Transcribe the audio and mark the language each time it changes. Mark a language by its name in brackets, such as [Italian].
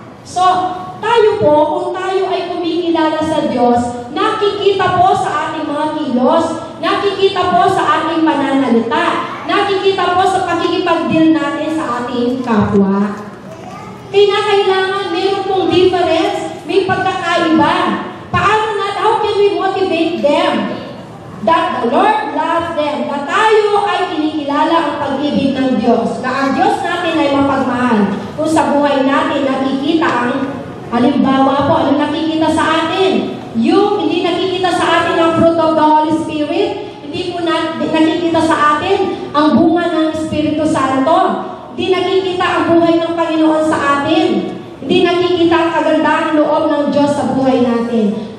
[Filipino] So, tayo po, kung tayo ay kumikilala sa Diyos, nakikita po sa ating mga kilos, nakikita po sa ating pananalita, nakikita po sa pakikipag-deal natin sa ating kapwa. Kailangan meron pong difference, may pagkakaiba. Paano [English] how can we motivate them? That the Lord loves them, [Filipino] na tayo ay kinikilala ang pag-ibig ng Diyos, na ang Diyos natin ay mapagmahal. Kung sa buhay natin nakikita ang halimbawa po, ano nakikita sa atin? Yung hindi nakikita sa atin ang [English] fruit of the Holy Spirit, [Filipino] hindi po nakikita sa atin ang bunga ng Espiritu Santo, hindi nakikita ang buhay ng Panginoon sa atin, hindi nakikita ang kagandahan loob ng Diyos sa buhay natin.